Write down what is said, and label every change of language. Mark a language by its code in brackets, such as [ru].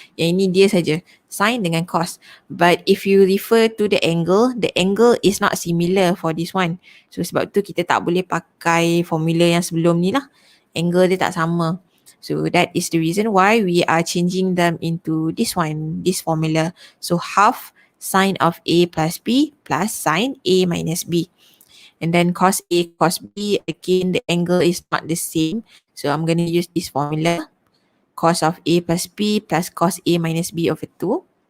[ms] Yang ini dia saja, sine dengan cos. [en] But if you refer to the angle is not similar for this one. [ms] So sebab tu kita tak boleh pakai formula yang sebelum ni lah. Angle dia tak sama. [en] So that is the reason why we are changing them into this one, this formula. So half sine of A plus B plus sine A minus B. And then cos A, cos B, again, the angle is not the same. So I'm going to use this formula. Cos of A plus B plus cos A minus B over 2.